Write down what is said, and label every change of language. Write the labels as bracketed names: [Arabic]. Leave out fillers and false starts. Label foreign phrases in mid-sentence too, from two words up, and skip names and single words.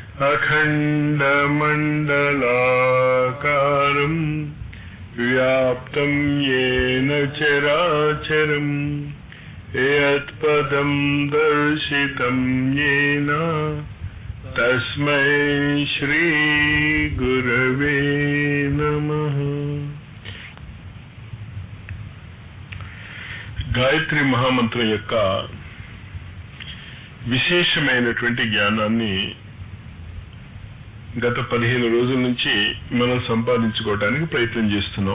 [Sanskrit] अखण्डमण्डलाकारं व्याप्तं येन चराचरं यत्पदं दर्शितं येन तस्मै श्री गुरवे नमः। [Telugu] గాయత్రి మహామంత్రం యొక్క విశేషమైనటువంటి జ్ఞానాన్ని గత 15 రోజుల నుంచి మనం సంపాదించుకోవడానికి ప్రయత్నం చేస్తున్నాం.